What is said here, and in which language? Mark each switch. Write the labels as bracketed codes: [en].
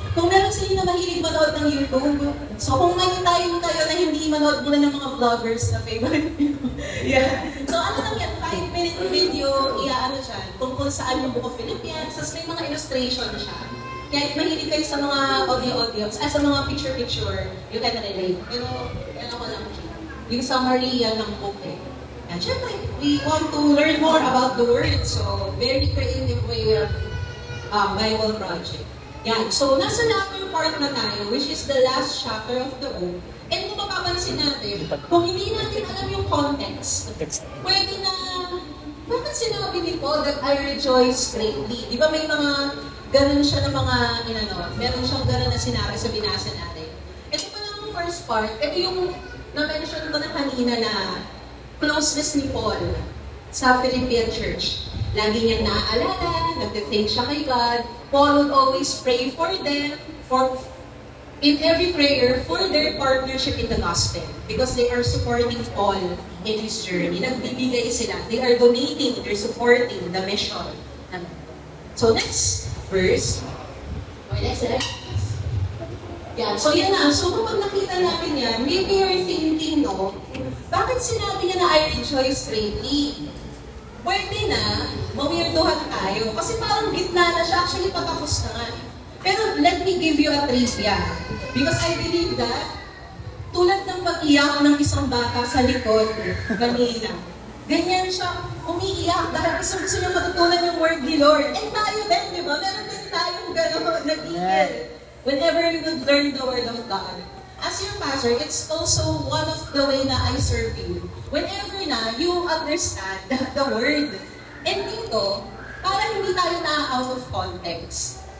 [tl] Kung meron sa inyo na mahilig manood ng YouTube, so kung tayo na hindi manood muna ng mga vloggers na favorite nyo. Yeah. So ano lang yan, 5-minute video, siya, tungkol saan yung Book of Philippians, tapos may mga illustration siya. Kaya if mahilig kayo sa mga audio, sa mga picture-picture, [en] you can relate. [tl] Pero, ko lang siya. Yung summary yan ng book [en] And syempre, we want to learn more about the Word. So, very creative way of Bible project. Yan. So, [tl] nasa latter part na tayo, [en] which is the last chapter of the book. [tl] And kung mapapansin natin, kung hindi natin alam yung context, pwede na, bakit sinabi ni Paul [en] that I rejoice greatly? [tl] Di ba may mga ganun siya na mga, meron siyang ganun na sinabi sa binasa natin. Ito pa lang yung first part, ito yung na-mention ko na kanina na closeness ni Paul sa Philippian church. Lagi niyang naaalala, nag-thank siya kay God. [en] Paul would always pray for them, in every prayer, for their partnership in the gospel. Because they are supporting Paul in his journey. [tl] Nagbibigay sila. [en] They are donating, they're supporting the mission. So next verse. [tl] Yan. So yan na. So kapag nakita natin yan, [en] maybe you're thinking, [tl] bakit sinabi niya na [en] I rejoice greatly? [tl] Pwede na, mawirduhan tayo. Kasi parang gitna na siya. Actually, patapos na nga. [en] Pero let me give you a trivia. Because I believe that, [tl] tulad ng pag-iyak ng isang bata sa likod kanina, ganyan siya umiiyak dahil gusto niya matutunan yung word ni Lord. And tayo din, di ba? Meron din tayong gano'n, nag-iigil. [en] Whenever we would learn the word of God. As your pastor, it's also one of the way na I serve you. Whenever na you understand the word. [tl] And dito, para hindi tayo na out of context.